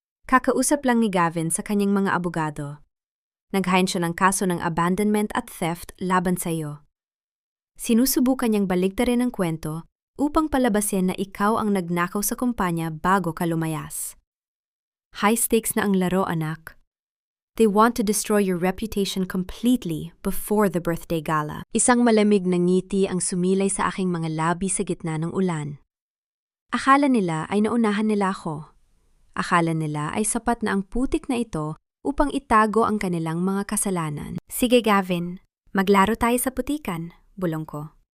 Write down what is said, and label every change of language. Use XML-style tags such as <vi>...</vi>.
<tl>Kakausap lang ni Gavin sa kanyang mga abogado. Naghain siya ng kaso ng abandonment at theft laban sa iyo. Sinusubukan niyang baligtarin ang kwento upang palabasin na ikaw ang nagnakaw sa kumpanya bago ka lumayas.</tl> <en>High stakes</en> <tl>na ang laro, anak.</tl> <en>They want to destroy your reputation completely before the birthday gala.</en> <tl>Isang malamig na ngiti ang sumilay sa aking mga labi sa gitna ng ulan. Akala nila ay naunahan nila ako. Akala nila ay sapat na ang putik na ito upang itago ang kanilang mga kasalanan. Sige, Gavin, maglaro tayo sa putikan, bulong ko.</tl>